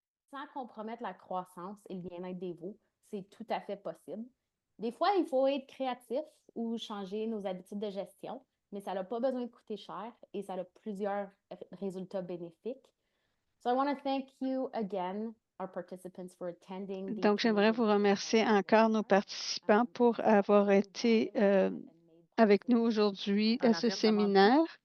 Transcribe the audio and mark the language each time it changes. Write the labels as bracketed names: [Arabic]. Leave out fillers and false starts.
[French] Sans compromettre la croissance et le bien-être des veaux, c'est tout à fait possible. Des fois, il faut être créatif ou changer nos habitudes de gestion, mais ça n'a pas besoin de coûter cher et ça a plusieurs résultats bénéfiques. [English] So I want to thank you again, our participants, for attending the [French] Donc, j'aimerais vous remercier encore nos participants pour avoir été avec nous aujourd'hui à ce séminaire.